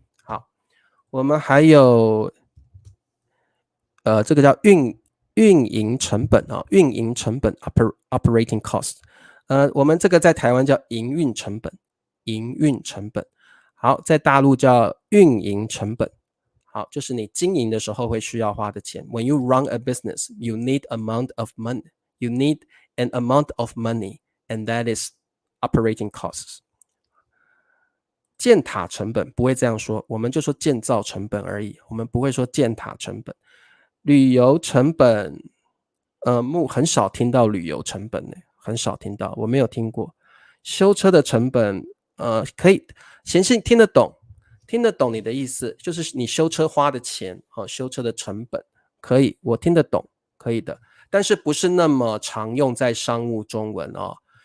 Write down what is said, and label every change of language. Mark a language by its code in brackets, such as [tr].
[zh] 好，我们还有这个叫运营成本运营成本 [en] operating cost， [zh] 我们这个在台湾叫营运成本，营运成本。好，在大陆叫运营成本好，就是你经营的时候会需要花的钱。 [en] When you run a business, you need amount of money. You need an amount of money, and that is operating costs. [zh] 建塔成本不会这样说，我们就说建造成本而已，我们不会说建塔成本。旅游成本，很少听到旅游成本呢，很少听到，我没有听过。修车的成本，可以，贤信听得懂，听得懂你的意思，就是你修车花的钱，修车的成本，可以，我听得懂，可以的，但是不是那么常用在商务中文哦。